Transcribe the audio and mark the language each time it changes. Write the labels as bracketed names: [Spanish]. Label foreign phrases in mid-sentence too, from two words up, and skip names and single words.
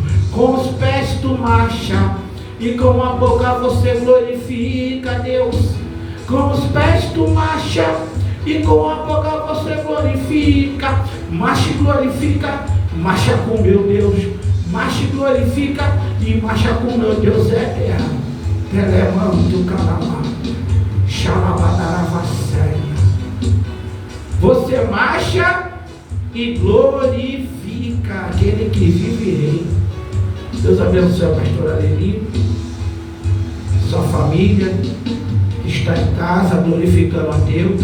[Portuguese] Com os pés tu marcha e com a boca você glorifica a Deus. Com os pés tu marcha e com a boca você glorifica. Marcha e glorifica, marcha com meu Deus. Marcha e glorifica e marcha com meu Deus eterno. Telemanto calamar, xalabadaravasséia. Você marcha e glorifica aquele que vive e reina. Deus abençoe a pastora Leli, sua família que está em casa glorificando a Deus.